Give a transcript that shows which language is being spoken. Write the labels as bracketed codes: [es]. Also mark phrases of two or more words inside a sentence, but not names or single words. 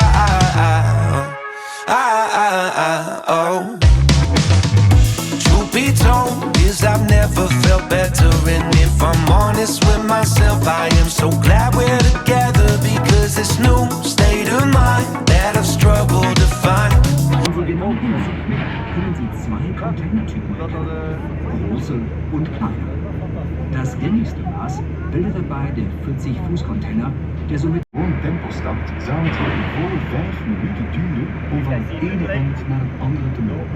[en] Oh. Truth be told, is I've never felt better, and if I'm honest with myself, I am so glad we're together, because this new state of mind that I've struggled to find. [de] Wo Sie genau hinsehen, können Sie 2 Containertypen erkennen, große und kleine. Das gängigste Maß bildet dabei der 40-Fuß-Container, der somit [nl] Gewoon tempelstad zou het hier in volle 5 minuten duren om van het ene eind naar het andere te lopen.